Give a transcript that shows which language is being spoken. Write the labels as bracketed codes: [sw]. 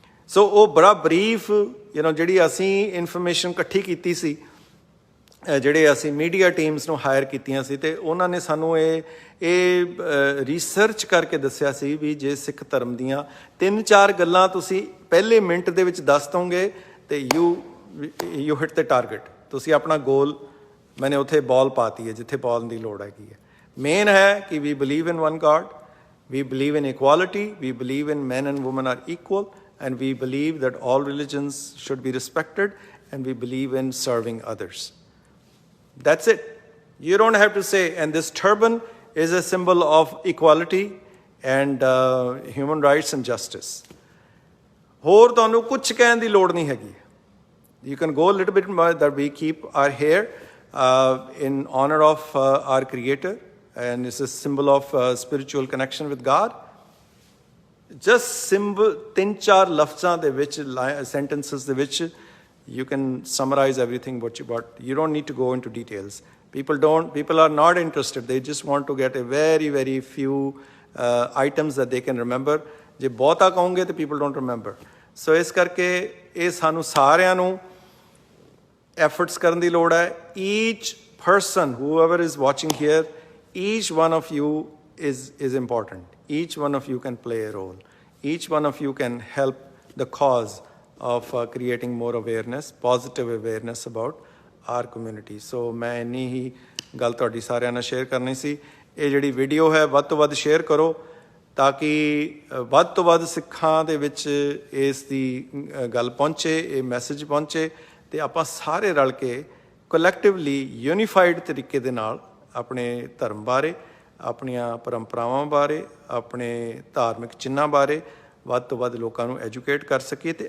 [pa] ਸੋ ਉਹ ਬੜਾ ਬਰੀਫ ਜਿਹੜੀ ਅਸੀਂ ਇਨਫੋਰਮੇਸ਼ਨ ਇਕੱਠੀ ਕੀਤੀ ਸੀ, ਜਿਹੜੇ ਅਸੀਂ ਮੀਡੀਆ ਟੀਮਸ ਨੂੰ ਹਾਇਰ ਕੀਤੀਆਂ ਸੀ, ਅਤੇ ਉਹਨਾਂ ਨੇ ਸਾਨੂੰ ਇਹ ਰਿਸਰਚ ਕਰਕੇ ਦੱਸਿਆ ਸੀ ਵੀ ਜੇ ਸਿੱਖ ਧਰਮ ਦੀਆਂ 3-4 ਗੱਲਾਂ ਤੁਸੀਂ ਪਹਿਲੇ ਮਿੰਟ ਦੇ ਵਿੱਚ ਦੱਸ ਦੋਗੇ ਅਤੇ [en] You hit the target. [pa] ਤੁਸੀਂ ਆਪਣਾ ਗੋਲ, ਮੈਨੇ ਉੱਥੇ ਬਾਲ ਪਾਤੀ ਹੈ ਜਿੱਥੇ ਬਾਲ ਦੀ ਲੋੜ ਹੈਗੀ ਹੈ. ਮੇਨ ਹੈ ਕਿ [en] We believe in one God, we believe in equality, we believe in men and women are equal, and we believe that all religions should be respected, and we believe in serving others. That's it. You don't have to say, and this turban is a symbol of equality and human rights and justice. [pa] ਹੋਰ ਤੁਹਾਨੂੰ ਕੁਝ ਕਹਿਣ ਦੀ ਲੋੜ ਨਹੀਂ ਹੈਗੀ. [en] You can go a little bit more that we keep our hair in honor of our Creator, and it's a symbol of spiritual connection with God. Just symbol 3-4 [pa] ਲਫ਼ਜ਼ਾਂ ਦੇ ਵਿੱਚ, [en] sentences ਦੇ ਵਿੱਚ you can summarize everything what you don't need to go into details. People are not interested. They just want to get a very, very few items that they can remember. [pa] ਜੇ ਬਹੁਤਾ ਕਹੋਗੇ ਤਾਂ [en] people don't remember. [pa] ਸੋ ਇਸ ਕਰਕੇ ਇਹ ਸਾਨੂੰ ਸਾਰਿਆਂ ਨੂੰ efforts ਕਰਨ ਦੀ ਲੋੜ ਹੈ. [en] Each person, whoever is watching here, each one of you is important. Each one of you can play a role. Each one of you can help the cause of creating more awareness, positive awareness about our community. [pa] So ਮੈਂ ਇੰਨੀ ਹੀ ਗੱਲ ਤੁਹਾਡੀ ਸਾਰਿਆਂ ਨਾਲ share ਕਰਨੀ ਸੀ. ਇਹ ਜਿਹੜੀ video ਹੈ ਵੱਧ ਤੋਂ ਵੱਧ ਸ਼ੇਅਰ ਕਰੋ ਤਾਂ ਕਿ ਵੱਧ ਤੋਂ ਵੱਧ ਸਿੱਖਾਂ ਦੇ ਵਿੱਚ ਇਸ ਦੀ ਗੱਲ ਪਹੁੰਚੇ, ਇਹ ਮੈਸੇਜ ਪਹੁੰਚੇ, ਅਤੇ ਆਪਾਂ ਸਾਰੇ ਰਲ ਕੇ ਕਲੈਕਟਿਵਲੀ ਯੂਨੀਫਾਈਡ ਤਰੀਕੇ ਦੇ ਨਾਲ ਆਪਣੇ ਧਰਮ ਬਾਰੇ, ਆਪਣੀਆਂ ਪਰੰਪਰਾਵਾਂ ਬਾਰੇ, ਆਪਣੇ ਧਾਰਮਿਕ ਚਿੰਨ੍ਹਾਂ ਬਾਰੇ ਵੱਧ ਤੋਂ ਵੱਧ ਲੋਕਾਂ ਨੂੰ ਐਜੂਕੇਟ ਕਰ ਸਕੀਏ.